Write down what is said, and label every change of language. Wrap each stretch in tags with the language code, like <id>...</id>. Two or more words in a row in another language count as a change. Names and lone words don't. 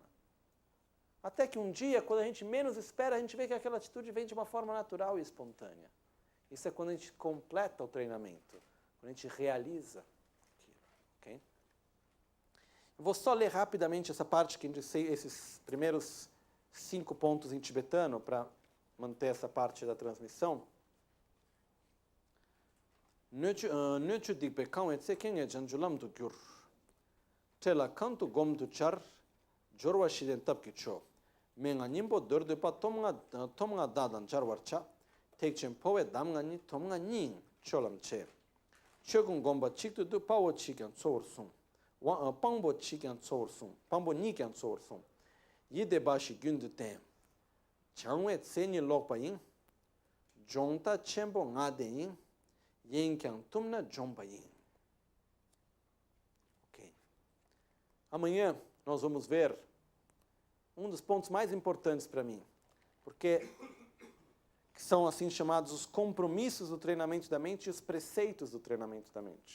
<pt>Até que um dia, quando a gente menos espera, a gente vê que aquela atitude vem de uma forma natural e espontânea. Isso é quando a gente completa o treinamento, quando a gente realiza aquilo. Okay? Eu vou só ler rapidamente essa parte, que esses primeiros 5 pontos em tibetano, para manter essa parte da transmissão.</pt> <bo>སྣོད་བཅུད་སྡིག་པས་གང་བའི་ཚེ། རྐྱེན་ངན་བྱང་ཆུབ་ལམ་དུ་བསྒྱུར. ཐད་ལ་གང་ཐུག་སྒོམ་དུ་སྦྱར། སྦྱོར་བ་བཞི་ལྡན་ཐབས་ཀྱི་མཆོག. མན་ངག་སྙིང་པོ་བསྡུས་པ་ནི། སྟོབས་ལྔ་དག་ཏུ་སྦྱར་བར་བྱ. ཐེག་ཆེན་འཕོ་བའི་གདམས་ངག་ནི། སྟོབས་ལྔ་ཉིད་ལ་སྤྱོད་ལམ་གཅེས. ཆོས་ཀུན་དགོངས་པ་གཅིག་ཏུ་འདུས། དཔང་པོ་གཉིས་ཀྱི་གཙོ་བོ་བཟུང. དཔང་པོ་གཅིག་གི་གཙོ་བོ་བཟུང་། དཔང་པོ་གཉིས་ཀྱི་གཙོ་བོ་བཟུང. ཡིད་བདེ་འབའ་ཞིག་རྒྱུན་དུ་བསྟེན. སྦྱངས་པའི་མཚན་ཉིད་ལྡོག་པ་ཡིན. སྦྱོང་ཐག་ཆེན་པོ་ལྔ་ལྡན་ཡིན. Ok.</bo> <pt>Amanhã nós vamos ver um dos pontos mais importantes para mim, porque que são assim chamados os compromissos do treinamento da mente e os preceitos do treinamento da mente.</pt>